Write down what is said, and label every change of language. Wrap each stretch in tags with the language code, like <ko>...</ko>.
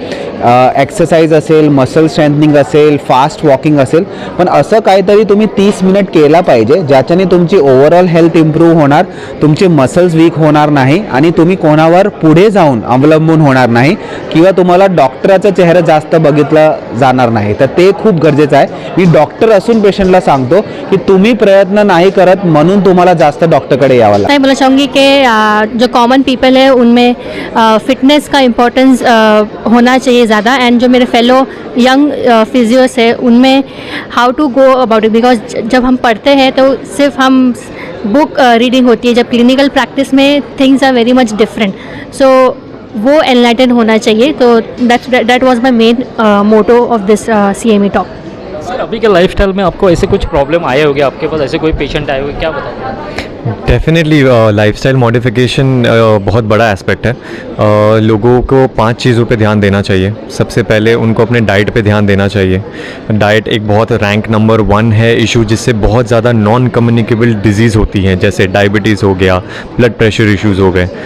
<mr>Exercise असेल, muscle strengthening असेल, fast walking असेल, पण असं काहीतरी तुम्ही 30 मिनिट केला पाहिजे ज्याच्याने तुमची ओव्हरऑल हेल्थ इम्प्रूव्ह होणार, तुमचे मसल्स वीक होणार नाही आणि तुम्ही कोणावर पुढे जाऊन अवलंबून होणार नाही किंवा तुम्हाला डॉक्टराचा चेहरा जास्त बघितला जाणार नाही। तर ते खूप गरजेचं आहे। मी डॉक्टर असून पेशंटला सांगतो की तुम्ही प्रयत्न नहीं करत म्हणून तुम्हाला जास्त डॉक्टरकडे यावं लागतं।</mr> <hi>मैं बोलना चाहूँगी कि जो कॉमन पीपल है उनमें फिटनेस का इम्पोर्टेंस होना चाहिए ज़्यादा, एंड जो मेरे फेलो यंग फिजियोस है उनमें</hi> <en>how to go about it,</en> <hi>because जब हम पढ़ते हैं तो सिर्फ हम बुक रीडिंग होती है, जब क्लिनिकल प्रैक्टिस में</hi> <en>things are very much different,</en> <hi>सो वो एनलाइटन होना चाहिए।</hi> <en>तो that was my main motto of this CME talk.</en> <hi>Sir, अभी के लाइफस्टाइल में आपको ऐसे कुछ प्रॉब्लम आए होंगे, आपके पास ऐसे कोई पेशेंट आए होंगे, क्या बताएंगे? डेफिनेटली लाइफस्टाइल मॉडिफिकेशन बहुत बड़ा एस्पेक्ट है। लोगों को 5 चीज़ों पे ध्यान देना चाहिए। सबसे पहले उनको अपने डाइट पे ध्यान देना चाहिए। डाइट एक बहुत रैंक नंबर 1 है इशू, जिससे बहुत ज़्यादा नॉन कम्युनिकेबल डिजीज़ होती हैं, जैसे डायबिटीज़ हो गया, ब्लड प्रेशर इश्यूज़ हो गए।</hi>